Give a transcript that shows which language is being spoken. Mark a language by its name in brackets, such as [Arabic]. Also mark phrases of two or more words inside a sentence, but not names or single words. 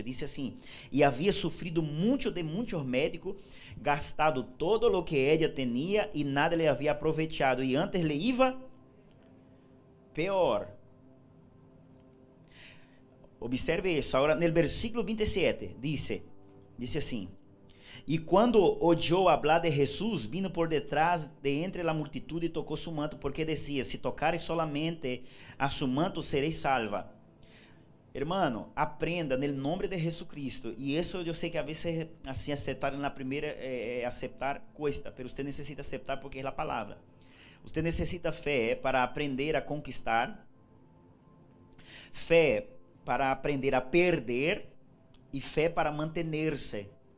[Portuguese] Diz assim: e havia sofrido muito de muitos médicos, gastado todo o que ela tinha e nada lhe havia aproveitado. E antes lhe iba pior. Observe isso. Agora, no versículo 27, diz assim: e quando [Spanish] oyó hablar de Jesus, vino por detrás de entre la multitud [Portuguese] e tocou [Spanish] su manto, porque decía: si tocares solamente a su manto, seréis salva. Hermano, [Portuguese] aprenda no nome de Jesucristo. E isso eu sei que a vezes assim aceitar na primeira aceitar cuesta, mas você necessita aceitar porque é a palavra. Você necessita fé para aprender a conquistar, fé para aprender a perder e fé para manter-se.